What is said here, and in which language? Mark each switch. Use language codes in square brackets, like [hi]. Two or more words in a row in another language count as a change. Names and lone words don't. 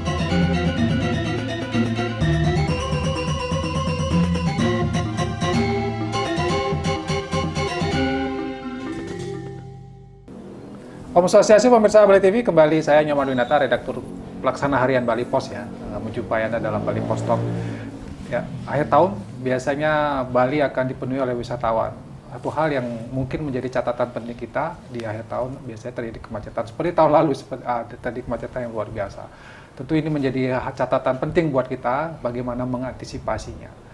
[sa] Om Swastiastu, [id] pemirsa Bali TV, kembali saya Nyoman Winata, redaktur pelaksana harian Bali Pos ya, menjumpai Anda dalam Bali Pos Talk. Ya, akhir tahun biasanya Bali akan dipenuhi oleh wisatawan. Satu hal yang mungkin menjadi catatan penting kita di akhir tahun biasanya terjadi kemacetan. Seperti tahun lalu, terjadi kemacetan yang luar biasa. Tentu ini menjadi catatan penting buat kita bagaimana mengantisipasinya.